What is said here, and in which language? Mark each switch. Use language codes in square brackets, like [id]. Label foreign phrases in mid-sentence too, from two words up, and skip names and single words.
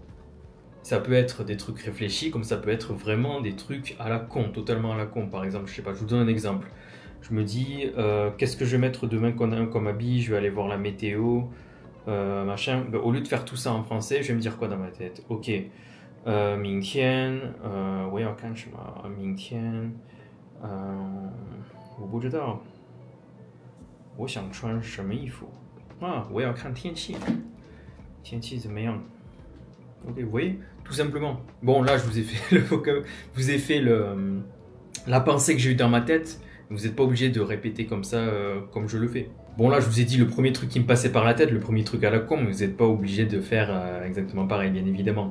[fr] Ça peut être des trucs réfléchis comme ça peut être vraiment des trucs à la con, totalement à la con. Par exemple, je sais pas, je vous donne un exemple. Je me dis, qu'est-ce que je vais mettre demain comme habit? Je vais aller voir la météo, machin. Ben, au lieu de faire tout ça en français, je vais me dire quoi dans ma tête? [zh] Ok, 明天我要干什么？明天我不知道，我想穿什么衣服啊？我要看天气，天气怎么样 ？ [fr] Ok, vous voyez, tout simplement. Bon, là, je vous ai fait la pensée que j'ai eue dans ma tête. Vous n'êtes pas obligé de répéter comme ça, comme je le fais. Bon, là, je vous ai dit le premier truc qui me passait par la tête, le premier truc à la con, mais vous n'êtes pas obligé de faire exactement pareil, bien évidemment.